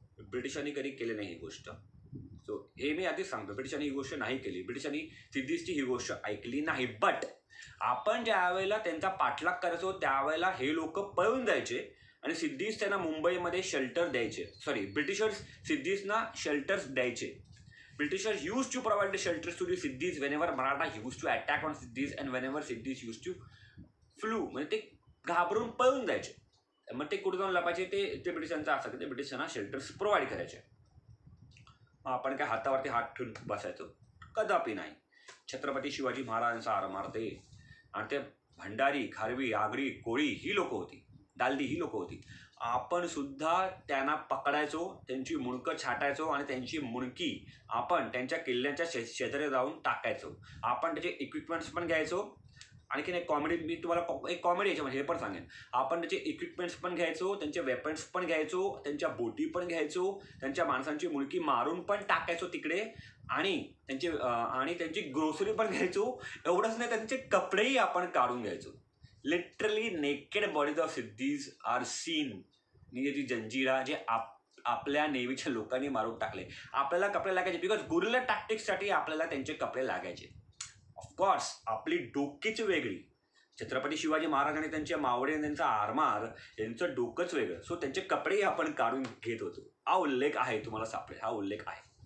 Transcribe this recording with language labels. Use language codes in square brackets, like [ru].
[mr] ब्रिटिशांनी कधी केली नाही ही गोष्ट. सो हे मी आधीच सांगतो, ब्रिटिशांनी ही गोष्ट नाही केली, ब्रिटिशांनी सिद्धीजची ही गोष्ट ऐकली नाही. बट आपण ज्या वेळेला त्यांचा पाठलाग करायचो त्यावेळेला हे लोक पळून जायचे आणि सिद्धीज त्यांना मुंबईमध्ये शेल्टर द्यायचे. ब्रिटिशर्स सिद्धीजना शेल्टर्स द्यायचे. [en] Britishers used to provide the shelters to the Siddhis whenever Maratha used to attack on Siddhis and whenever Siddhis used to flew. [mr] म्हणजे ते घाबरून पळून जायचे. मग ते कुठे जाऊन लपायचे, ते ब्रिटिशांचं असं की ते ब्रिटिशांना शेल्टर्स प्रोव्हाइड करायचे. आपण काय हातावरती हात ठेवून बसायचो? कदापि नाही. छत्रपती शिवाजी महाराजांचा आरमारते आणि ते भंडारी, खारवी, आगरी, कोळी ही लोक होती, दालदी ही लोक होती. आपण सुद्धा त्यांना पकडायचो, त्यांची मुंडकं छाटायचो आणि त्यांची मुंडकी आपण त्यांच्या किल्ल्यांच्या शेजारी जाऊन टाकायचो. आपण त्याचे इक्विपमेंट्स पण घ्यायचो. आणखीन एक कॉमेडी, मी तुम्हाला एक कॉमेडी याच्यामध्ये हे पण सांगेन, आपण त्याचे इक्विपमेंट्स पण घ्यायचो, त्यांचे वेपन्स पण घ्यायचो, त्यांच्या बोटी पण घ्यायचो, त्यांच्या माणसांची मुंडकी मारून पण टाकायचो तिकडे, आणि त्यांची ग्रोसरी पण घ्यायचो. एवढंच नाही, त्यांचे कपडेही आपण काढून घ्यायचो. [en] literally naked bodies of Siddis are seen near the Janjira, जे [mr] आपल्या नेव्हीच्या लोकांनी मारून टाकले. आपल्याला कपडे लागायचे बिकॉज गुरिल्ला टॅक्टिक्ससाठी आपल्याला त्यांचे कपडे लागायचे. ऑफकोर्स आपली डोकीच वेगळी. छत्रपती शिवाजी महाराज आणि त्यांचे मावळे आणि त्यांचा आरमार यांचं डोकंच वेगळं. सो त्यांचे कपडेही आपण काढून घेत होतो. हा उल्लेख आहे, तुम्हाला सापडेल, हा उल्लेख आहे.